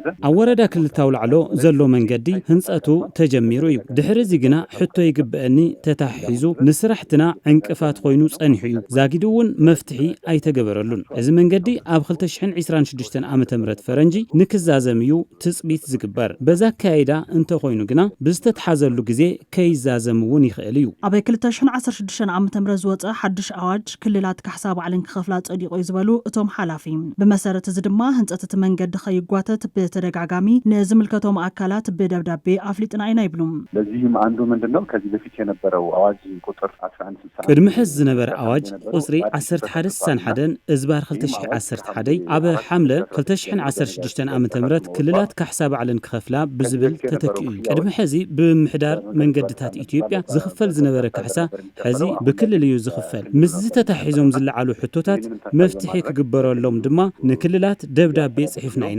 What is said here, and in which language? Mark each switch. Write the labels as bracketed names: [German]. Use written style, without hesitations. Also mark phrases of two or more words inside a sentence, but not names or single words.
[Tigrinya] ኣብ ወረዳ ክልተ ተውላዕሎ ዘሎ መንገዲ ህንፀቱ ተጀሚሩ እዩ። ድሕሪ እዚ ግና ሕቶ ይግብአኒ ተታሒዙ ንስራሕትና ዕንቅፋት ኮይኑ ጸኒሑ እዩ። ዛጊዱ እውን መፍትሒ ኣይተገበረሉን። እዚ መንገዲ ኣብ 2026 ዓመተ ምህረት ፈረንጂ ንክዛዘም እዩ ትጽቢት ዝግበር። በዛ ካይዳ እንተ ኮይኑ ግና ብዝተተሓዘሉ ግዜ ከይዛዘም እውን ይኽእል እዩ። ኣብ 2016 ዓመተ ምህረት ዝወፀ ሓድሽ ኣዋጅ ክልላት ካሕሳ ባዕለን ክኸፍላ ጸዲቆ ዝበሉ እቶም ሓላፊ ብመሰረት እዚ ድማ ህንፀት እቲ መንገዲ ከይጓተት በተደጋጋሚ ንዝምልከቶም አካላት በደብዳቤ አፍሊጥና ኢና ይብሉም። [Amharic] ለዚህም አንዱ ምንድነው ከዚህ በፊት የነበረው አዋጅ ቁጥር 1161 [Tigrinya] ቅድሚ ሕዚ ዝነበረ ኣዋጅ ቁጽሪ 1161 እዝባር 2011 ኣብ ሓምለ 2016 ዓመተ ምህረት ክልላት ካሕሳ ባዕለን ክኸፍላ ብዝብል ተተኪኡ ቅድሚ ሕዚ ብምሕዳር መንገድታት ኢትዮጵያ ዝኽፈል ዝነበረ ካሕሳ ሕዚ ብክልል እዩ ዝኽፈል። ምስ ዝተታሒዞም ዝለዓሉ ሕቶታት መፍትሒ ክግበረሎም ድማ ንክልላት ደብዳቤ ጽሒፍና ኢና።